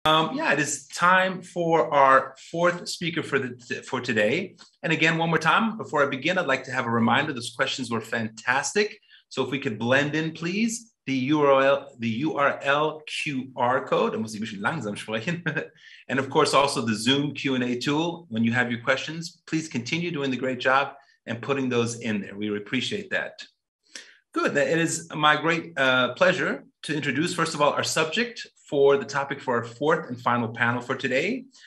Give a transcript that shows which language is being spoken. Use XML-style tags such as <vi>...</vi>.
<en>Yeah, it is time for our fourth speaker for today. And again, one more time, before I begin, I'd like to have a reminder, those questions were fantastic. So if we could blend in, please, the URL QR code,</en> <de>da muss ich ein bisschen langsam sprechen.</de> <en>And of course, also the Zoom Q&A tool. When you have your questions, please continue doing the great job and putting those in there. We appreciate that. Good. It is my great pleasure to introduce, first of all, our subject for the topic for our fourth and final panel for today.</en>